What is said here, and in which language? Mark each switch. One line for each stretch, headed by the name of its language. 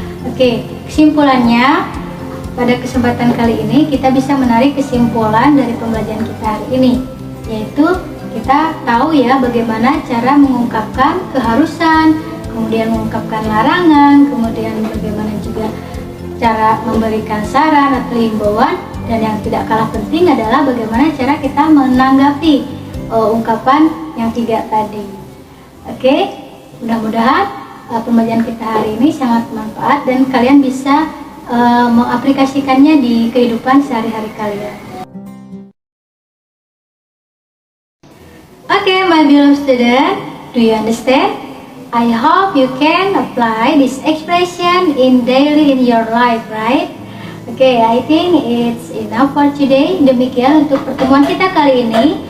Indonesian: Oke, kesimpulannya pada kesempatan kali ini kita bisa menarik kesimpulan dari pembelajaran kita hari ini, yaitu kita tahu ya bagaimana cara mengungkapkan keharusan, kemudian mengungkapkan larangan, kemudian bagaimana juga cara memberikan saran atau himbauan, dan yang tidak kalah penting adalah bagaimana cara kita menanggapi ungkapan yang 3 tadi. Oke, mudah-mudahan pembelajaran kita hari ini sangat bermanfaat dan kalian bisa mengaplikasikannya di kehidupan sehari-hari kalian.
English: Okay, my beloved student, do you understand? I hope you can apply this expression in daily in your life, right? Okay, I think it's enough for today.
Indonesian: Demikian untuk pertemuan kita kali ini.